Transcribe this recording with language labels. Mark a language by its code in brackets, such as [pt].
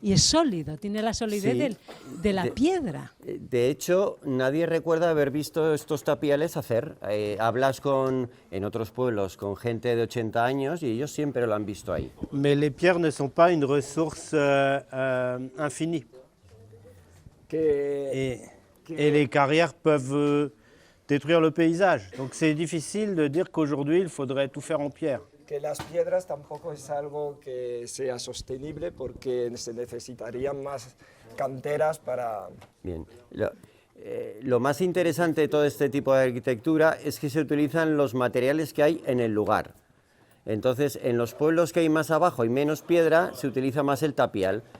[es] Y es sólido, tiene la solidez Sí. de la piedra. De hecho, nadie recuerda haber visto estos tapiales hacer. Hablas en otros pueblos con gente de 80 años y ellos siempre lo han visto ahí. [fr] Mais les pierres ne sont pas une ressource infinie. Et les carrières peuvent détruire le paysage. Donc c'est difficile de dire qu'aujourd'hui, il faudrait tout faire en pierre. [es] Que las piedras tampoco es algo que sea sostenible porque se necesitarían más canteras para... Bien. Lo más interesante de todo este tipo de arquitectura es que se utilizan los materiales que hay en el lugar. Entonces, en los pueblos que hay más abajo y menos piedra, se utiliza más el tapial.